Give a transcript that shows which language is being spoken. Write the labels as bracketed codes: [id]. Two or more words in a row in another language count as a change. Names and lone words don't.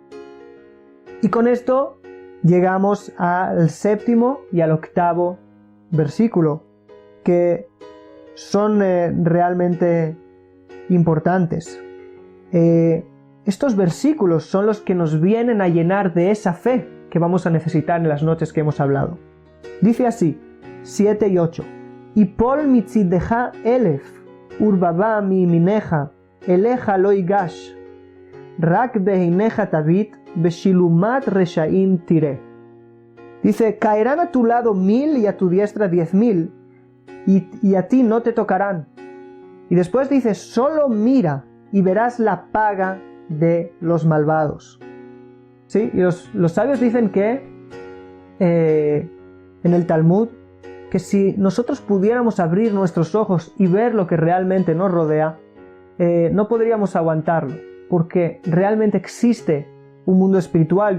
[es] Y con esto llegamos al séptimo y al octavo versículo, que son realmente importantes. Estos versículos son los que nos vienen a llenar de esa fe que vamos a necesitar en las noches que hemos hablado. Dice así, 7 y 8. [he] יפול מצידך אלף ורבבה מימינך אליך לא יגש רק בעיניך תביט ובשלומת רשעים תראה. [es] Dice, caerán a tu lado 1000 y a tu diestra 10.000, y a ti no te tocarán. Y después dice, solo mira y verás la paga de los malvados. ¿Sí? Y los sabios dicen que en el Talmud, que si nosotros pudiéramos abrir nuestros ojos y ver lo que realmente nos rodea, no podríamos aguantarlo, porque realmente existe un mundo espiritual.